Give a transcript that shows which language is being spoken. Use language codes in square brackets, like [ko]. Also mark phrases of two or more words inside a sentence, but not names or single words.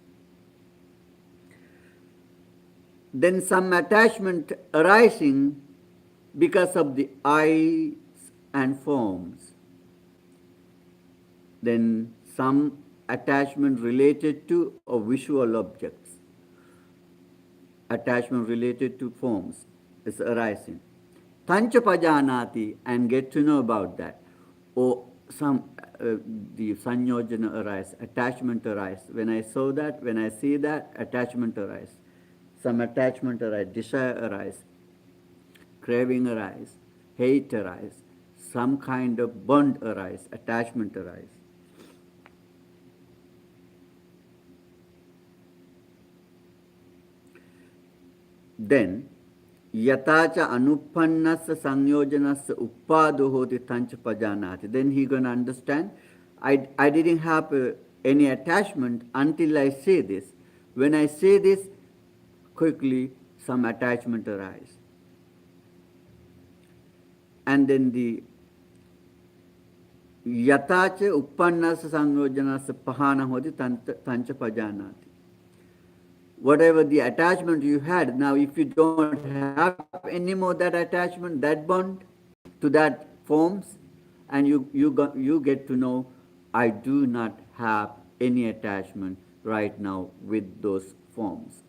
[en] Then some attachment arising because of the eyes and forms. Then some attachment related to or visual objects. Attachment related to forms is arising. [pi] Tancha pajanati, [en] and get to know about that. Or some the sanyojana arise, attachment arise. When I saw that, when I see that, attachment arise. Some attachment arise, desire arise, craving arise, hate arise, some kind of bond arise, attachment arise. Then, [pi] yatacha anuppannassa sanyojanassa uppado hoti tancha pajanati. [en] Then he going to understand, I didn't have any attachment until I say this. When I say this, quickly some attachment arise. And then the [pi] yatacha uppannassa sanyojanassa pahana hoti tancha pajanati. [en] Whatever the attachment you had, now if you don't have any more that attachment, that bond to that forms, and you get to know, I do not have any attachment right now with those forms.